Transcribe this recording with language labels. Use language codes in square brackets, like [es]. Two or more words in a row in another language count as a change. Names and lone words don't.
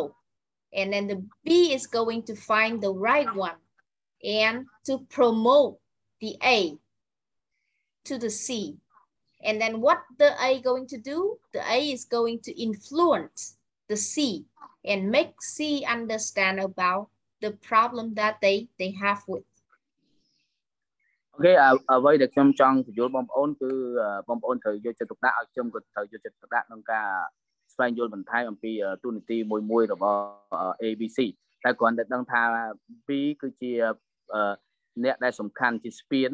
[en] And then the B is going to find the right one and to promote the A to the C. And then what the A going to do? The A is going to influence the C and make C understand about the problem that they have with. [km] អូខេអ្វីដែលខ្ញុំចង់បញ្យល់បងប្អូនគឺបងប្អូនត្រូវយកចិត្តទុកដាក់ឲ្យខ្ញុំក៏ត្រូវយកចិត្តទុកដាក់ក្នុងការស្វែងយល់បន្ថែមអំពីទូនាទីមួយរបស់ ABC តែគ្រាន់តែដឹងថា B គឺជាអ្នកដែលសំខាន់ជាស្ពាន